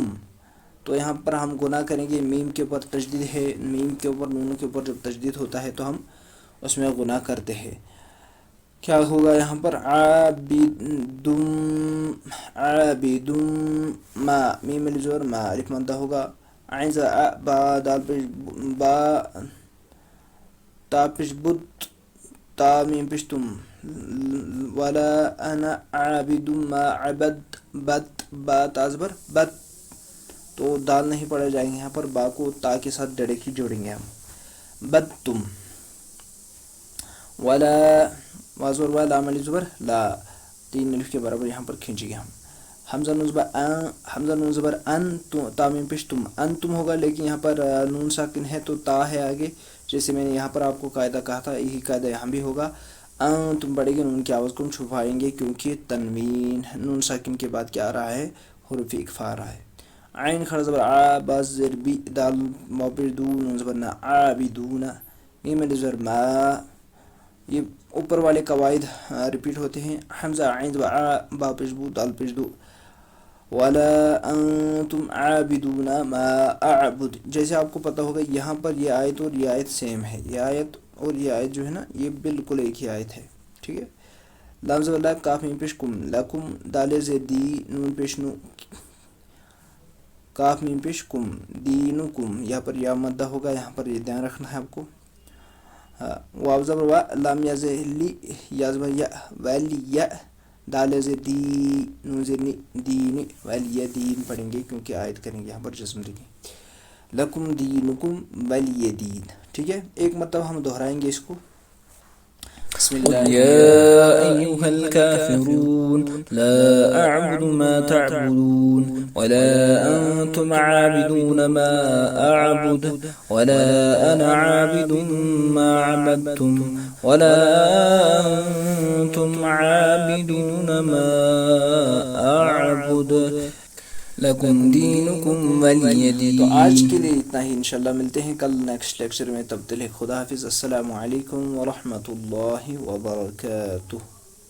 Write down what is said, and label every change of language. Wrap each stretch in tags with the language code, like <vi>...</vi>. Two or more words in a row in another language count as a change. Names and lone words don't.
<ur>تو یہاں پر ہم گناہ کریں گے، میم کے اوپر تشدید ہے، میم کے اوپر نون کے اوپر جب تشدید ہوتا ہے تو ہم اس میں گناہ کرتے ہیں. کیا ہوگا یہاں پر؟ عابدم، عابدم. ما میم الف زبر ما، الف مدہ ہوگا. عین سے با، دال پیش با، تا پیش بت، تا میم پیش تم.</ur> <ar>ولا انا عابد ما عبد،</ar> <ur>بت، با تا زبر بت. تو دال نہیں پڑھے جائیں گے، یہاں پر با کو تا کے ساتھ ڈائریکٹلی جوڑیں گے ہم. بت تم. ولا وازور وا، لام الف زبر لا، تین الف کے برابر یہاں پر کھینچیں گے ہم. حمزہ نون زبر ان، حمزہ نون زبر ان، تا میم پیش تم، ان تم ہوگا. لیکن یہاں پر نون ساکن ہے تو تا ہے آگے، جیسے میں نے یہاں پر آپ کو قاعدہ کہا تھا، یہی قاعدہ یہاں بھی ہوگا. ان تم پڑھیں گے، نون کی آواز کو ہم چھپائیں گے کیونکہ تنوین نون ساکن کے بعد کیا آ رہا ہے؟ حروف اکفا آ رہا ہے. عین کھڑا زبر آ، با زیر بی، دال ما پیش دو، نون زبر نا، عابدون. میم الف زبر ما. یہ اوپر والے قواعد ریپیٹ ہوتے ہیں. حمزہ عین زبر آ، با پیش بو، دال پیش دو.</ur> <ar>ولا انتم عابدون ما اعبد.</ar> <ur>جیسے آپ کو پتہ ہوگا یہاں پر یہ آیت اور یہ آیت سیم ہے، یہ آیت اور یہ آیت جو ہے نا یہ بالکل ایک ہی آیت ہے. ٹھیک ہے. لام زبر لا، کاف میم پیش کم، لکم، دال زیر دی، نون پیش نو، کاف میم پیش کم، دینکم. یہاں پر یا مدہ ہوگا، یہاں پر یہ دھیان رکھنا ہے آپ کو. واو زبر وا، لام یا زیر لی، یا زبر یا، ویلی یا، دال زیر دی، نون زیر نی، دین، ویلی دین پڑھیں گے کیونکہ آیت کریں گے یہاں پر جزم دیں گے.</ur> <ar>لکم دینکم ولی دین.</ar> <ur>ٹھیک ہے. ایک مرتبہ ہم دہرائیں گے اس کو.</ur> <ar>بسم قل اللہ. يا أيها الكافرون لا أعبد ما تعبدون ولا أنتم عابدون ما أعبد ولا أنا عابد ما عبدتم ولا أنتم عابدون ما أعبد لکم دینکم ولی دین.</ar> <ur>تو آج کے لیے اتنا ہی، انشاءاللہ ملتے ہیں کل</ur> <en>next lecture</en> <ur>میں. تب تک خدا حافظ.</ur> <ar>السلام علیکم ورحمۃ اللہ وبرکاتہ.</ar>